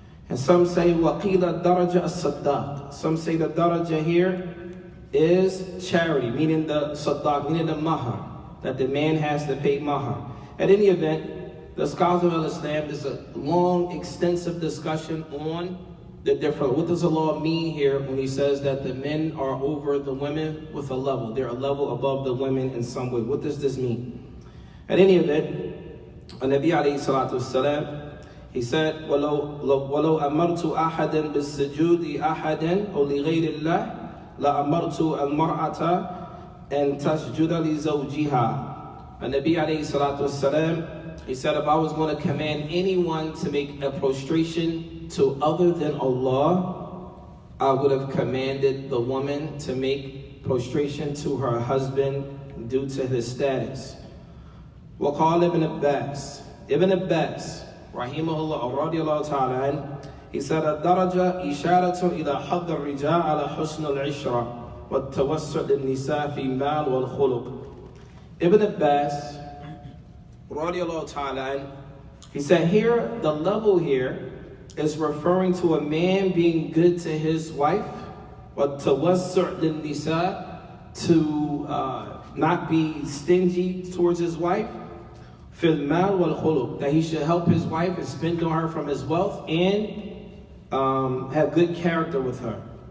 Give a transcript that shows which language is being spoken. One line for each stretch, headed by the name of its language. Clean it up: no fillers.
English: And some say
Arabic: وَقِيلَ الدَّرَجَ الصَّدَّاقِ.
English: Some say the daraja here is charity, meaning the saddaq, meaning the mahar, that the man has to pay mahar. At any event, the scholars of Islam, there's a long, extensive discussion on the different, what does Allah mean here when he says that the men are over the women with a level? They're a level above the women in some way. What does this mean? At any event, Nabi alayhi salatu wasalam, he said,
Arabic: وَلَوْ أَمَرْتُ أَحَدًا بِالسُّجُودِ أَحَدًا أو لغير الله لأمرت المرأة أن تسجد لزوجها.
English: And Nabi alayhi salatu wasalam, he said, if I was going to command anyone to make a prostration to other than Allah, I would have commanded the woman to make prostration to her husband due to his status.
Arabic: وقال ابن عباس, Ibn Abbas, rahimahullah, radiyallahu ta'ala,
English: he said,
Arabic: الدرجة إشارة إلى حظ الرجال على حسن العشرة والتوسع للنساء في المال والخلق.
English: Ibn Abbas, radiyallahu ta'ala, he said here, the level here is referring to a man being good to his wife,
Arabic: وَالتَّوَسُّعْ لِلنِّسَاءِ,
English: to not be stingy towards his wife,
Arabic: فِي الْمَالِ وَالْخُلُقِ,
English: that he should help his wife and spend on her from his wealth and have good character with her.